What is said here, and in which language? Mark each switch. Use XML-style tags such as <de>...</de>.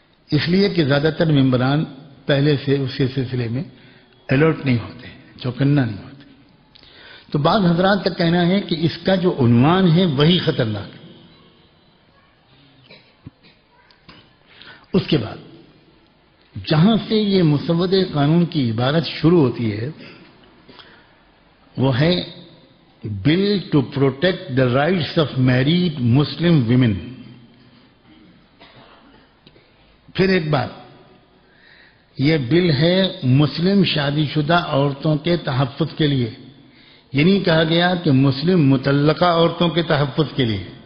<ur>اس لیے کہ زیادہ تر ممبران پہلے سے اس کے سلسلے میں الرٹ نہیں ہوتے، چوکنا نہیں ہوتے۔ تو بعض حضرات کا کہنا ہے کہ اس کا جو عنوان ہے وہی خطرناک ہے۔ اس کے بعد جہاں سے یہ مسودہ قانون کی عبارت شروع ہوتی ہے وہ ہے</ur> <en>bill to protect the rights of married Muslim women.</en> <ur>پھر ایک بات، یہ بل ہے مسلم شادی شدہ عورتوں کے تحفظ کے لیے. یہ نہیں کہا گیا کہ مسلم مطلقہ عورتوں کے تحفظ کے لیے.</ur>